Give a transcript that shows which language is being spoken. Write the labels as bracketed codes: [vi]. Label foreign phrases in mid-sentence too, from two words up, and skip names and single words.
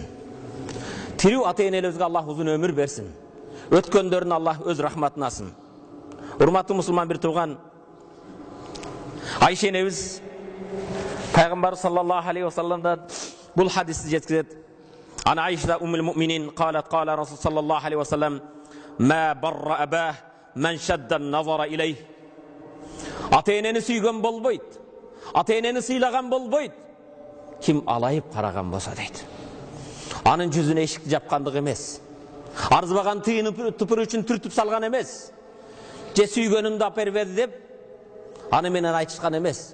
[ky] Тирүү ата-энелерибизге Аллах узун өмүр берсин. Өткөндөрүн Аллах өз рахматына алсын. Урматтуу мусулман бир турган Айша энебиз Пайгамбар [ar] صلى الله عليه وسلم [ky] бул хадисти жеткизет. [ar] عن عائشة أم المؤمنين قالت قال رسول صلى الله عليه وسلم ما بر أباه من شد النظر إليه. [ky] Ата-энени сүйгөн болбойт. Ата-энени сыйлаган болбойт. Ким алайып караган болсо дейт. Анын жүзүнө эшикти жапкандык эмес. Арзыбаган тыйыны тупур үчүн түртүп салган эмес. Же сүйгөнүмдү алып бербеди деп аны менен айтышкан эмес.